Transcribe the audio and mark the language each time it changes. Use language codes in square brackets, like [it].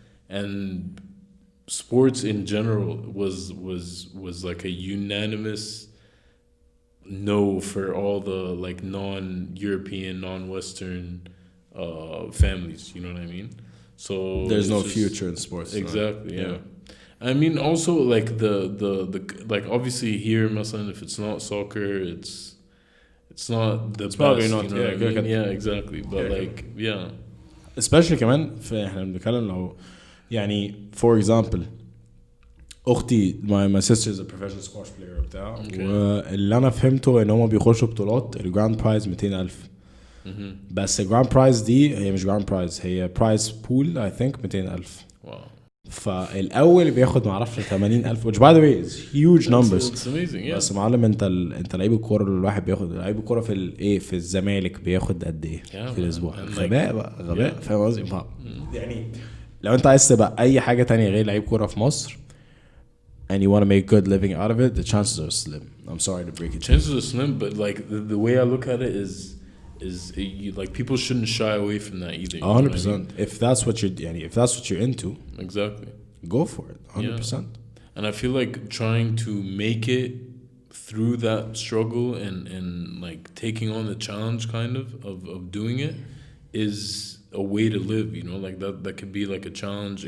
[en] And sports in general was like a unanimous no for all the like non-European, non-Western families, you know what I mean? So there's no future in sports. Exactly. Yeah. I mean, also like the like obviously here, [ar] مثلا, [en] if it's not soccer, it's not the best. Probably not. You know what I mean? Yeah, exactly. But like, yeah. Especially [ar] كمان احنا بنتكلم لو يعني [en] for example [ar] اختي [en] my sister is a professional squash player [ar] بتاع واللي انا فهمته ان هم بيخشوا بطولات الجراند برايز 200,000 بس الجراند برايز دي هي مش جراند برايز هي برايز بول [en] I think [ar] 200,000 واو فالاول بياخد معرفش [en] 80,000 which by the way is huge numbers. It's amazing, yeah. [ar] بس معلم انت لعيب الكوره الواحد بياخد لعيب الكوره في الايه في الزمالك بياخد قد ايه في الاسبوع؟ غباء بقى غباء. فاهم قصدي؟ يعني لو انت عايز تبقى اي حاجه تانية غير لعيب كوره في مصر [en] and you want to make good living out of it, the chances are slim. I'm sorry to break it. Chances are slim, but like the way I look at it is like people shouldn't shy away from that either. 100%. If that's what you're into, exactly, go for it. 100%. Yeah. And I feel like trying to make it through that struggle and like taking on the challenge kind of doing it is a way to live, you know, like that could be like a challenge.